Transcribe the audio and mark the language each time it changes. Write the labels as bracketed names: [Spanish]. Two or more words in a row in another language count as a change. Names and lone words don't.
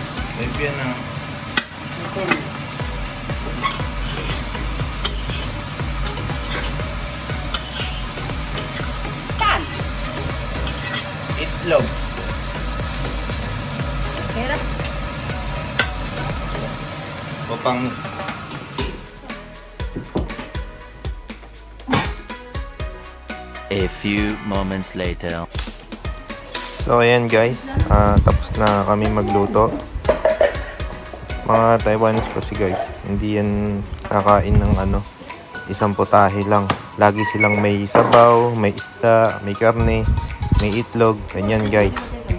[Filipino] May biyan na. [Chinese] 没变吗？ 蛋。 [Filipino] Itlog. [Chinese] OK 了。 [Filipino] Upang [English] A few moments later. [Filipino] So ayan guys, tapos na kami magluto. Mga Taiwanese kasi guys, hindi yan kakain ng isang putahe lang. Lagi silang may sabaw, may isda, may karne, may itlog, ganyan guys.